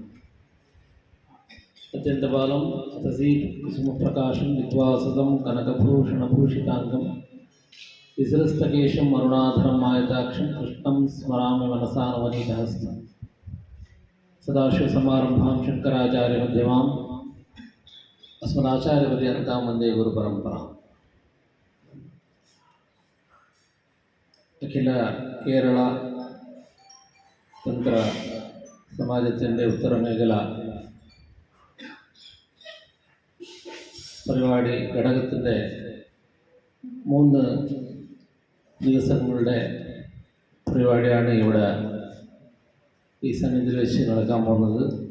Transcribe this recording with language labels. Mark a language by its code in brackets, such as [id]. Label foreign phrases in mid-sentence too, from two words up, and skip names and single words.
[sa] अत्यंतबालं तसीत् कुसुमप्रकाशं विद्वासदं कनकभूषणभूषिताङ्गं विसृस्तकेशं अरुणाधरं मायताक्षं कृष्णं स्मरामि मनसा नवनीतहस्तं। सदाशिवसमारम्भां शङ्कराचार्यमध्यमाम् अस्मदाचार्यपर्यन्तां वन्दे गुरुपरम्पराम्। [ml] അഖില കേരള തന്ത്ര സമാജത്തിൻ്റെ ഉത്തരമേഖല പരിപാടി ഘടകത്തിൻ്റെ 3 ദിവസങ്ങളുടെ പരിപാടിയാണ് ഇവിടെ ഈ സന്നിധിയിൽ വെച്ച് നടക്കാൻ പോകുന്നത്.